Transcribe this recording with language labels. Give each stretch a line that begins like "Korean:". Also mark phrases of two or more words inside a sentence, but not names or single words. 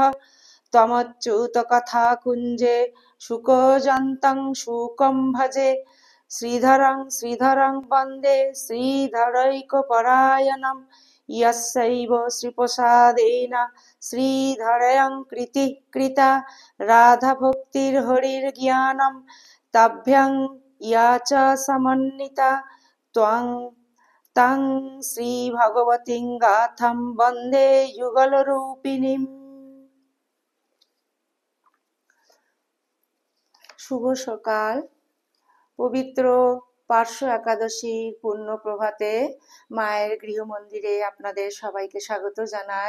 Sanskrit: त्वमच्युतकथाकुञ्जे शुकजान्तं शुकं भजे श्रीधरं वन्दे श्रीधरैकपरायणं यस्यैव श्रीप्रसादेन श्रीधरं कृतिः कृता राधाभक्तिर्हरिर्ज्ञानं ताभ्यां या च समन्विता तं শ্রীভগবতীং গাথাম বন্দে যুগলরূপিণীম।
Bangla: শুভ সকাল। পবিত্র পার্শ্ব একাদশীর পুণ্য প্রভাতে মায়ের গৃহমন্দিরে আপনাদের সবাইকে স্বাগত জানাই।